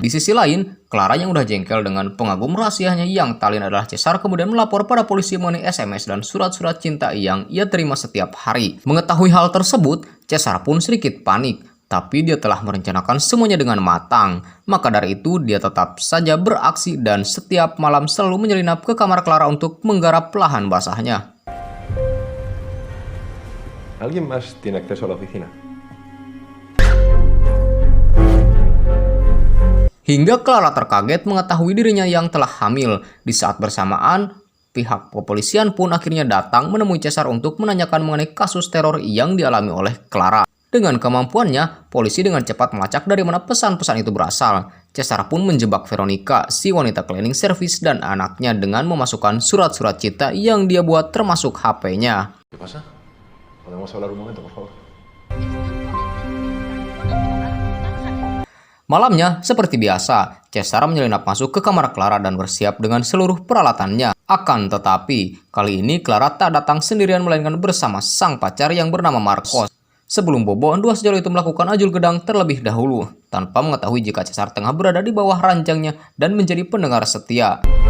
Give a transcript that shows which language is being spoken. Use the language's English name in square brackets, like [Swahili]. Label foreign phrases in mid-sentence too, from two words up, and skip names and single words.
[Indonesian] Di sisi lain, Clara yang udah jengkel dengan pengagum rahasianya yang tak lain adalah Cesar kemudian melapor pada polisi mengenai SMS dan surat-surat cinta yang ia terima setiap hari. Mengetahui hal tersebut, Cesar pun sedikit panik. Tapi dia telah merencanakan semuanya dengan matang. Maka dari itu, dia tetap saja beraksi dan setiap malam selalu menyelinap ke kamar Clara untuk menggarap lahan basahnya. [Spanish] ¿Alguien más tiene acceso a la oficina? [Indonesian] Hingga Clara terkaget mengetahui dirinya yang telah hamil. Di saat bersamaan, pihak kepolisian pun akhirnya datang menemui Cesar untuk menanyakan mengenai kasus teror yang dialami oleh Clara. Dengan kemampuannya, polisi dengan cepat melacak dari mana pesan-pesan itu berasal. Cesar pun menjebak Veronica, si wanita [English] cleaning service [Indonesian] dan anaknya dengan memasukkan surat-surat cinta yang dia buat termasuk HP-nya. [Spanish] ¿Qué pasa? ¿Podemos hablar un momento, por favor? [Indonesian] Malamnya, seperti biasa, Cesar menyelinap masuk ke kamar Clara dan bersiap dengan seluruh peralatannya. Akan tetapi, kali ini Clara tak datang sendirian melainkan bersama sang pacar yang bernama Marcos. Sebelum bobo, dua sejoli itu melakukan ajul gedang terlebih dahulu, tanpa mengetahui jika Cesar tengah berada di bawah ranjangnya dan menjadi pendengar setia.